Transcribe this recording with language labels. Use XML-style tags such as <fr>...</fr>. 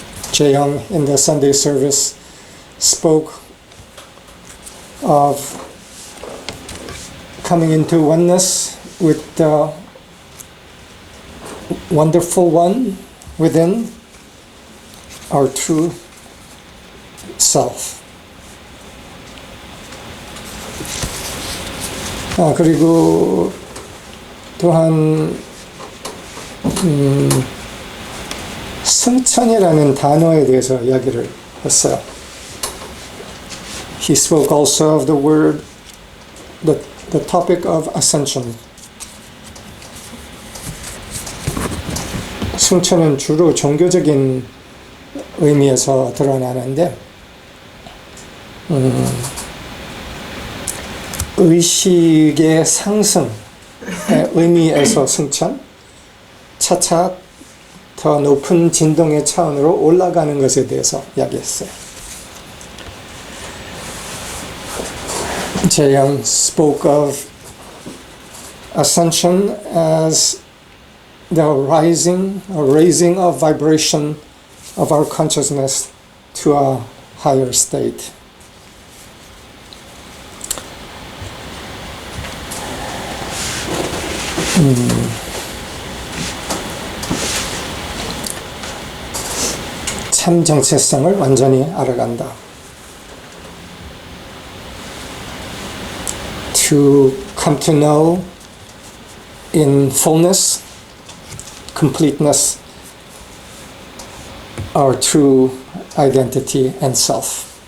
<en>재영 in the Sunday service spoke of coming into oneness with the wonderful one within our true self.</en> <ko>그리고 또한 승천이라는 단어에 대해서 이야기를 했어요.</ko> <en>He spoke also of the word, the topic of ascension.</en> <ko>승천은 주로 종교적인 의미에서 드러나는데 의식의 상승의 의미에서 승천, 차차 더 높은 진동의 차원으로 올라가는 것에 대해서 이야기했어요.</ko> <en>재영 spoke of ascension as the rising or raising of vibration of our consciousness to a higher state.</en> <ko>참 정체성을 완전히 알아간다.</ko> <en>To come to know in fullness, completeness, our true identity and self.</en>